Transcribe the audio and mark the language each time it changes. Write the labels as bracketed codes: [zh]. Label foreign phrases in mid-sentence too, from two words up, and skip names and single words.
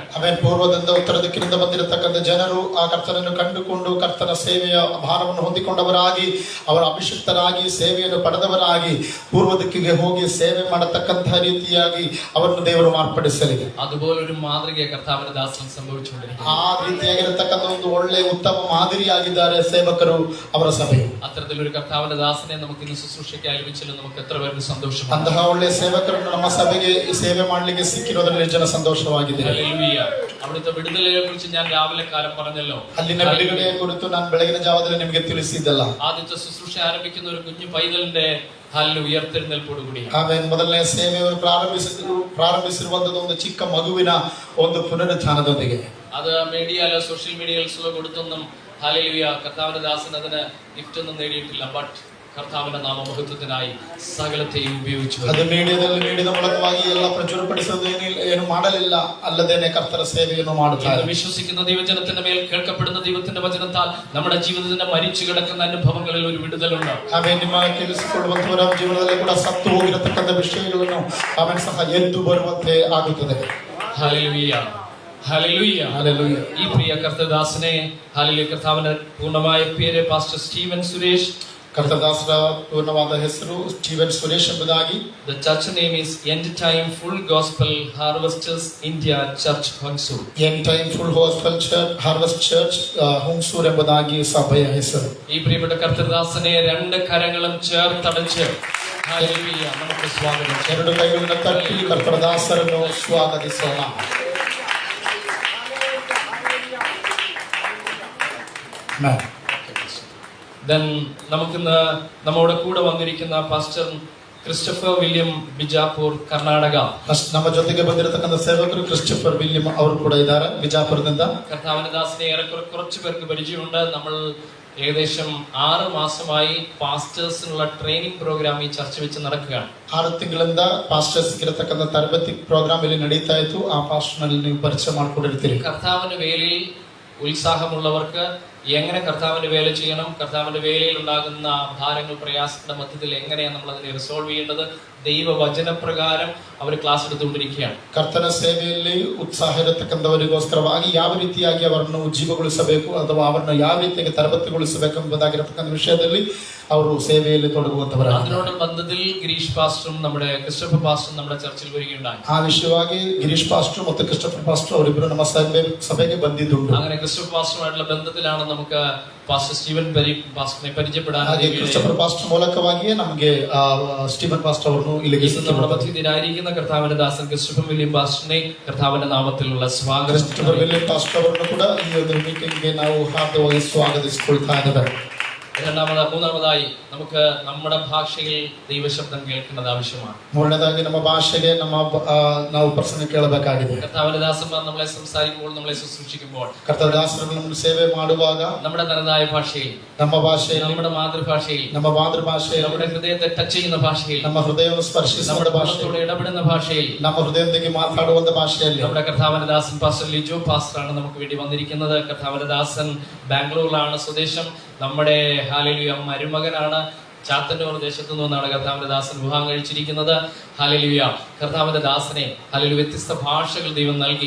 [kn] അവൻ പൂർവ്വದಿಂದ ಉತ್ತರ ದಿಕ್ಕಿನಿಂದ ಬಂದಿರತಕ್ಕಂಥ ಜನರು ಆ ಕರ್ತನನ್ನು ಕಂಡುಕೊಂಡು ಕರ್ತನ ಸೇವೆಯ ಭಾರವನ್ನು ಹೊಂದಿಕೊಂಡವರಾಗಿ ಅವರ ಅಭಿಷಿಕ್ತರಾಗಿ ಸೇವೆಯನ್ನು ಪಡೆದವರಾಗಿ ಪೂರ್ವ ದಿಕ್ಕಿಗೆ ಹೋಗಿ ಸೇವೆ ಮಾಡತಕ್ಕಂತಹ ರೀತಿಯಾಗಿ ಅವರನ್ನು ದೇವರು ಮಾರ್ಪಡಿಸಲಿ. [ml] അതുപോലൊരു മാതൃകയെ കർത്താവിന്റെ ദാസൻ സംഭവിച്ചുകൊണ്ടിരിക്കുന്നു. [kn] ಆ ರೀತಿಯಾಗಿರತಕ್ಕಂಥ ಒಂದು ಒಳ್ಳೆ ಉತ್ತಮ ಮಾದರಿಯಾಗಿದ್ದಾರೆ ಸೇವಕರು, ಅವರ ಸಭೆ. [ml] അത്തരത്തിലൊരു കർത്താവിന്റെ ദാസനെ നമുക്ക് ഇന്ന് ശുശ്രൂഷയ്ക്ക് ആലപിച്ചല്ലോ. നമുക്ക് എത്ര പേർക്ക് സന്തോഷം. [kn] ಅಂತಹ ಒಳ್ಳೆ ಸೇವಕರನ್ನು ನಮ್ಮ ಸಭೆಗೆ ಸೇವೆ ಮಾಡಲಿಕ್ಕೆ ಸಿಕ್ಕಿರೋದ್ರಲ್ಲಿ ಜನ ಸಂತೋಷವಾಗಿದೆ. [ml] ഹല്ലേലൂയ. അവിടുത്തെ വിടുതലയെ കുറിച്ച് ഞാൻ രാവിലെ കാലം പറഞ്ഞല്ലോ. [kn] ಅಲ್ಲಿನ ಬಿಡುಗಡೆಯ ಕುರಿತು ನಾನು ಬೆಳಗಿನ ಜಾವದಲ್ಲಿ ನಿಮಗೆ ತಿಳಿಸಿದ್ದಲ್ಲ. [ml] ആദ്യത്തെ ശുശ്രൂഷ ആരംഭിക്കുന്ന ഒരു കുഞ്ഞു പൈതലിന്റെ ഉയർത്തെഴുന്നേൽപ്പോടുകൂടി [kn] ಆಮೇಲೆ ಮೊದಲನೇ ಸೇವೆಯನ್ನು ಪ್ರಾರಂಭಿಸಿರುವಂತದ್ದು ಒಂದು ಚಿಕ್ಕ ಮಗುವಿನ ಒಂದು ಪುನರುತ್ಥಾನದೊಂದಿಗೆ. [ml] അത് മീഡിയയിലോ സോഷ്യൽ മീഡിയയിലോ കൊടുത്തൊന്നും ഹല്ലേലൂയ കർത്താവിന്റെ ദാസൻ അതിന് ഗിഫ്റ്റ് ഒന്നും നേടിയിട്ടില്ല. ബട്ട് കർത്താവിന്റെ നാമമഹത്വത്തിനായി സകലത്തെയും ഉപയോഗിച്ചു. [kn] ಅದು ಮೀಡಿಯಾದಲ್ಲಿ ನೀಡಿದ ಮೂಲಕವಾಗಿ ಎಲ್ಲ ಪ್ರಚುರಪಡಿಸೋದು ಏನು ಮಾಡಲಿಲ್ಲ, ಅಲ್ಲದೇನೆ ಕರ್ತರ ಸೇವೆಯನ್ನು ಮಾಡುತ್ತಾರೆ. [ml] വിശ്വസിക്കുന്ന ദൈവജനത്തിന്റെ മേൽ കേൾക്കപ്പെടുന്ന ദൈവത്തിന്റെ വചനത്താൽ നമ്മുടെ ജീവിതത്തിന്റെ മരിച്ചു കിടക്കുന്ന അനുഭവങ്ങളിൽ ഒരു വിടുതലുണ്ട്. [kn] ಆಮೇಲೆ ನಿಮ್ಮ ಕೇಳಿಸಿಕೊಳ್ಳುವಂತವರ ಜೀವನದಲ್ಲಿ ಕೂಡ ಸತ್ತು ಹೋಗಿರತಕ್ಕಂಥ ವಿಷಯಗಳನ್ನು ಆಮೇಲೆ ಸಹ ಎದ್ದು ಬರುವಂತೆ ಆಗುತ್ತದೆ. [ml] ഹല്ലേലൂയ, ഹല്ലേലൂയ, ഹല്ലേലൂയ. ഈ പ്രിയ കർത്തദാസനെ ഹല്ലേലൂയ കർത്താവിന്റെ പൂർണ്ണമായ പേര് പാസ്റ്റർ സ്റ്റീവൻ സുരേഷ്. [kn] ಕರ್ತದಾಸರ ಪೂರ್ಣವಾದ ಹೆಸರು ಸ್ಟೀವನ್ ಸುರೇಶ್ ಎಂಬುದಾಗಿ. [en] The church name is End Time Full Gospel Harvesters India Church Hungsur. [kn] End Time Full Gospel Church Harvest Church Hungsur ಎಂಬುದಾಗಿ ಸಭೆಯ ಹೆಸರು. [ml] ഈ പ്രിയപ്പെട്ട കർത്തദാസനെ രണ്ട് കരങ്ങളും ചേർത്തടച്ച് ഹല്ലേലൂയ നമുക്ക് സ്വാഗതം. [kn] ಎರಡು ಕೈಗಳನ್ನು ತಟ್ಟಿ ಕರ್ತದಾಸರನ್ನು ಸ್ವಾಗತಿಸೋಣ. [ml] Then നമുക്കിന്ന് നമ്മുടെ കൂടെ വന്നിരിക്കുന്ന പാസ്റ്റർ ക്രിസ്റ്റഫർ വില്യം ബിജാപൂർ കർണാടക. [kn] ನಮ್ಮ ಜೊತೆಗೆ ಬಂದಿರತಕ್ಕಂಥ ಸೇವಕರು ಕ್ರಿಸ್ಟೋಫರ್ ವಿಲಿಯಂ ಅವರು ಕೂಡ ಇದ್ದಾರೆ ಬಿಜಾಪುರದಿಂದ. [ml] കർത്താവിന്റെ ദാസനെ ഏറെക്കുറെ കുറച്ച് പേർക്ക് പരിചയമുണ്ട്. നമ്മൾ ഏകദേശം 6 മാസമായി പാസ്റ്റേഴ്സിനുള്ള [en] training program [ml] ഈ ചർച്ച വെച്ച് നടക്കുകയാണ്. [kn] 6 ತಿಂಗಳಿಂದ ಪಾಸ್ಟರ್ಸ್ ಇರತಕ್ಕಂಥ ತರಬೇತಿ ಪ್ರೋಗ್ರಾಮ್ ಇಲ್ಲಿ ನಡೀತಾ ಇತ್ತು. ಆ ಪಾಸ್ಟರ್ನಲ್ಲಿ ನೀವು ಪರಿಚಯ ಮಾಡಿಕೊಂಡಿರ್ತೀರಿ. [ml] കർത്താവിന്റെ വേലയിൽ ഉത്സാഹമുള്ളവർക്ക് ഈ എങ്ങനെ കർത്താവിന്റെ വേല ചെയ്യണം, കർത്താവിന്റെ വേലയിൽ ഉണ്ടാകുന്ന ഭാരങ്ങൾ പ്രയാസങ്ങളുടെ മധ്യത്തിൽ എങ്ങനെയാണ് നമ്മൾ അതിനെ റിസോൾവ് ചെയ്യേണ്ടത്, [kn] ದೈವವಚನಪ್ರಕಾರ ಅವರು ಕ್ಲಾಸ್ എടുത്തുകൊണ്ടിരിക്കുകയാണ്. ಕರ್ತನ ಸೇವೆಯಲ್ಲಿ ಉತ್ಸಾಹ ಇರತಕ್ಕಂಥವರಿಗೋಸ್ಕರವಾಗಿ ಯಾವ ರೀತಿಯಾಗಿ ಅವರನ್ನು ಉಜ್ಜೀವಗೊಳಿಸಬೇಕು ಅಥವಾ ಅವರನ್ನು ಯಾವ ರೀತಿಯಾಗಿ ತರಬೇತಿಗೊಳಿಸಬೇಕೆಂಬುದಾಗಿರತಕ್ಕಂಥ ವಿಷಯದಲ್ಲಿ ಅವರು ಸೇವೆಯಲ್ಲಿ ತೊಡಗುವಂತವರಾಗಿದ್ದಾರೆ. [ml] അതിനോട് ബന്ധത്തിൽ ഗിരീഷ് പാസ്റ്ററും നമ്മുടെ ക്രിസ്റ്റഫർ പാസ്റ്ററും നമ്മുടെ ചർച്ചിൽ വരികയുണ്ടായി. [kn] ಆ ವಿಷಯವಾಗಿ ಗಿರೀಶ್ ಪಾಸ್ಟರ್ ಮತ್ತು ಕ್ರಿಸ್ಟಫರ್ ಪಾಸ್ಟರ್ ಅವರಿಬ್ಬರು ನಮ್ಮ ಸಭೆಗೆ ಬಂದಿದ್ದುಂಟು. [ml] അങ്ങനെ ക്രിസ്റ്റഫർ പാസ്റ്ററുമായിട്ടുള്ള ബന്ധത്തിലാണ് നമുക്ക് പാസ്റ്റർ സ്റ്റീവൻ പാസ്റ്ററിനെ പരിചയപ്പെടാൻ. [kn] ಕ್ರಿಸ್ಟಫರ್ ಪಾಸ್ಟರ್ ಮೂಲಕವಾಗಿಯೇ ನಮಗೆ [ml] സ്റ്റീവൻ പാസ്റ്റർ [kn] ಅವರನ್ನು ಇಲ್ಲಿಗೆ [ml] നമ്മുടെ മധ്യത്തിലായിരിക്കുന്ന കർത്താവിന്റെ ദാസൻ ക്രിസ്റ്റഫർ വില്യം പാസ്റ്ററിനെ കർത്താവിന്റെ നാമത്തിലുള്ള സ്വാഗതം. [kn] ಕ್ರಿಸ್ಟಫರ್ ವಿಲಿಯಂ ಪಾಸ್ಟರ್ ಅವರನ್ನು ಕೂಡ ಈ ಒಂದು ಮೀಟಿಂಗ್ಗೆ ನಾವು ಹಾರ್ದವಾಗಿ ಸ್ವಾಗತಿಸಿಕೊಳ್ತಾ ಇದ್ದೇವೆ. [ml] മൂന്നാമതായി നമുക്ക് നമ്മുടെ ഭാഷയിൽ ദൈവശബ്ദം കേൾക്കുന്നത് ആവശ്യമാണ്. [kn] ಮೂರನೇದಾಗಿ ನಮ್ಮ ಭಾಷೆಗೆ ನಾವು ಪ್ರಸಂಗ ಕೇಳಬೇಕಾಗಿದೆ. [ml] കർത്താവിന്റെ ദാസന്മാർ നമ്മളെ സംസാരിക്കുമ്പോൾ, നമ്മളെ ശുശ്രൂഷിക്കുമ്പോൾ, [kn] ಕರ್ತನ ದಾಸರು ನಮ್ಮ ಸೇವೆ ಮಾಡುವಾಗ [ml] നമ്മുടെ തനതായ ഭാഷയിൽ, [kn] ನಮ್ಮ ಭಾಷೆಯಲ್ಲಿ, [ml] നമ്മുടെ മാതൃഭാഷയിൽ, [kn] ನಮ್ಮ ಮಾತೃಭಾಷೆಯಲ್ಲಿ, [ml] നമ്മുടെ ഹൃദയത്തെ ടച്ച് ചെയ്യുന്ന ഭാഷയിൽ, [kn] ನಮ್ಮ ಹೃದಯವನ್ನು ಸ್ಪರ್ಶಿಸುವ ಭಾಷೆಯಲ್ಲಿ, [ml] ഇടപെടുന്ന ഭാഷയിൽ, [kn] ನಮ್ಮ ಹೃದಯದೊಂದಿಗೆ ಮಾತಾಡುವಂತ ಭಾಷೆಯಲ್ಲಿ [ml] നമ്മുടെ കർത്താവിന്റെ ദാസൻ പാസ്റ്റർ ലിജോ പാസ്റ്ററാണ് നമുക്ക് വേണ്ടി വന്നിരിക്കുന്നത്. കർത്താവിന്റെ ദാസൻ ബാംഗ്ലൂരിലാണ് സ്വദേശം. നമ്മുടെ ഹല്ലേലൂയ മരുമകനാണ്. ചാത്തന്നൂർ ദേശത്തു നിന്നാണ് കർത്താവിന്റെ ദാസൻ വിവാഹം കഴിച്ചിരിക്കുന്നത്. ഹല്ലേലൂയ കർത്താവിന്റെ ദാസനെ ഹല്ലേലൂയ വ്യത്യസ്ത ഭാഷകൾ ദൈവം നൽകി.